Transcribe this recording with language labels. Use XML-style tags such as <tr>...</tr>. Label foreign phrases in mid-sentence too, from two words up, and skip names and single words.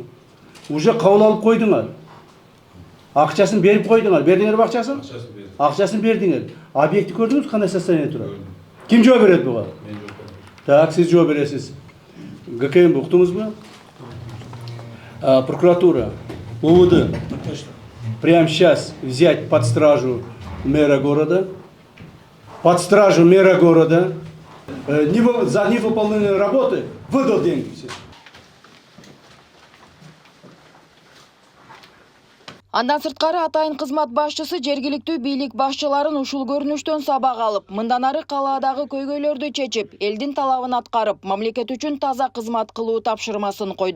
<ky>Уже кабыл алып койдуңар. Акчасын берип койдуңар. Бердиңерби акчасын? Акчасын бердиңер. Объекти көрдүңүз кандай состояние турат? Ким жооп берет буга? Мен жооп берем. Так, сиз жооп бересиз. ГКМ уктуңузбу? Прокуратура, УВД.</ky> <ru>Прямо сейчас взять под стражу мэра города. Под стражу мэра города. За невыполненные работы выдал деньги все.</ru> <ky>Андан сырткары атайын кызмат башчысы жергиликтүү бийлик башчыларын ушул көрүнүштөн сабак алып, мындан ары калаадагы көйгөйлөрдү чечип, элдин талабын аткарып, мамлекет үчүн таза кызмат кылуу тапшырмасын койду.</ky>